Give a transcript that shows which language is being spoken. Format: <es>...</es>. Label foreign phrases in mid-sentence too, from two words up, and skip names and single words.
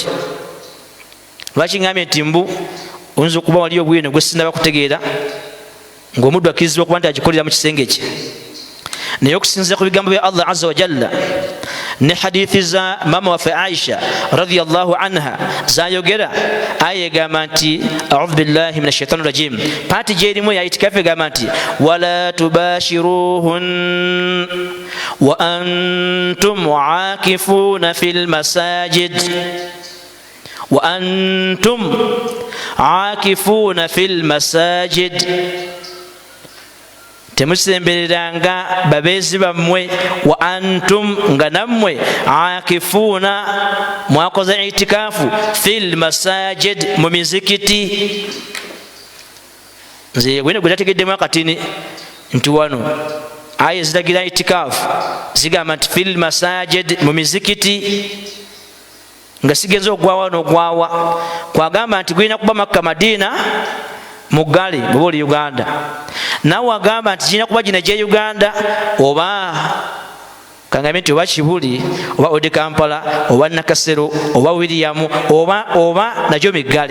<lg>Lwaki ngambye nti mbu oyinza okuba wali obwino gwe sinaba kutegeera ng'omuddu akkirizibwa okuba nti agikolera mu kisenge kye. naye okusinziira ku bigambo bya Allah</lg> <ar>عز وجل</ar> <lg>ne hadithi za mama waffe Aisha</lg> <ar>رضي الله عنها</ar> <lg>zayogera, aya egamba nti</lg> <ar>أعوذ بالله من الشيطان الرجيم,</ar> <lg>pati gyerimu ya itikafu egamba nti</lg> <ar>ولا تباشروهن وأنتم عاكفون في المساجد وأنتم عاكفون في المساجد,</ar> <lg>temusembereranga babeezi bammwe,</lg> <ar>وأنتم</ar> <lg>nga nammwe aakifuna mwakoze itikafu</lg> <ar>في المساجد</ar> <lg>mu mizikiti. Nze gwene gwe tategeddemu akatini nti wano aya ziragira itikafu zigamba nti</lg> <ar>في المساجد</ar> <lg>mu mizikiti, nga sigenza ogwawa n'ogwawa kwagamba nti gwina kuba Makka Madina mugale bwoba oli Uganda, nawe agamba nti girina kuba gina gye Uganda oba kangambe nti oba Kibuli oba Ode Kampala oba Nakasero oba William oba nagyo Migale.</lg>